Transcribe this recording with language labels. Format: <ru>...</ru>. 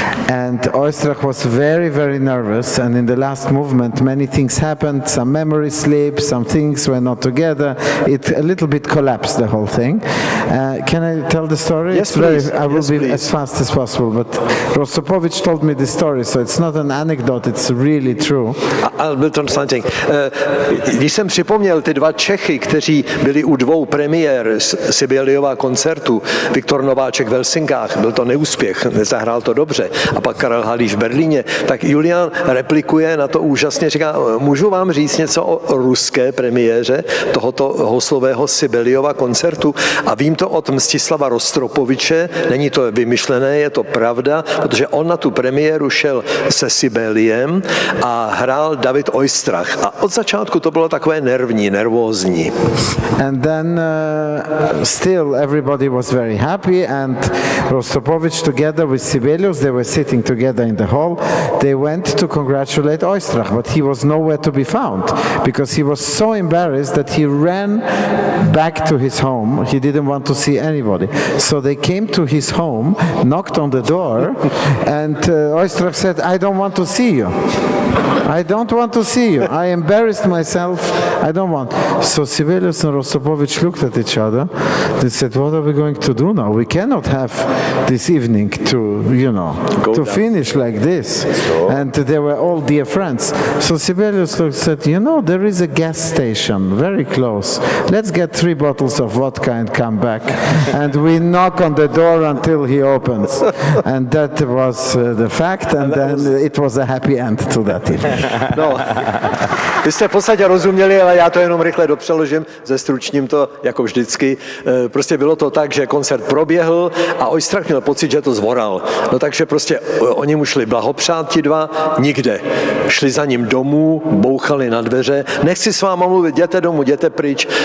<en>And Oistrach was very, very nervous, and in the last movement many things happened, some memory slipped, some things were not together, it a little bit collapsed, the whole thing. Can I tell the story? Yes, please. I will be Please. as fast as possible, but Rostropovich told me this story, so it's not an anecdote, it's really true. I'll be translating.</en> <cs>Když jsem připomněl ty dva Čechy, kteří byli u dvou premiér Sibeliova koncertu, Viktor Nováček v Helsinkách, byl to neúspěch, nezahrál to dobře, a pak Karel Halíš v Berlíně, tak Julian replikuje na to úžasně, říká, můžu vám říct něco o ruské premiéře tohoto Houslového Sibeliova koncertu, a vím to od Mstislava Rostropoviče, není to vymyšlené, je to pravda, protože on na tu premiéru šel se Sibeliem a hrál David Oistrach. A od začátku to bylo takové nervózní.</cs> <en>And then still everybody was very happy, and Rostropovich together with Sibelius, they were sitting together in the hall, they went to congratulate Oistrach, but he was nowhere to be found because he was so embarrassed that he ran back to his home. He didn't want to see anybody. So they came to his home, knocked on the door, and Oistrach said, I don't want to see you. I don't want to see you. I embarrassed myself. I don't want. So Sibelius and Rostropovich looked at each other. They said, what are we going to do now? We cannot have this evening to, to finish like this. And they were all dear friends. So Sibelius said, there is a gas station very close. Let's get 3 bottles of vodka and come back. And we knock on the door until he opens. And that was the fact. And then it was a happy end to that evening.</en> <cs>No, vy jste v podstatě rozuměli, ale já to jenom rychle dopřeložím, zestručním to jako vždycky. Prostě bylo to tak, že koncert proběhl a Oistrach měl pocit, že to zvoral. No takže prostě oni mu šli blahopřát ti dva, nikde. Šli za ním domů, bouchali na dveře, nechci s váma mluvit, jděte domů, jděte pryč.</cs>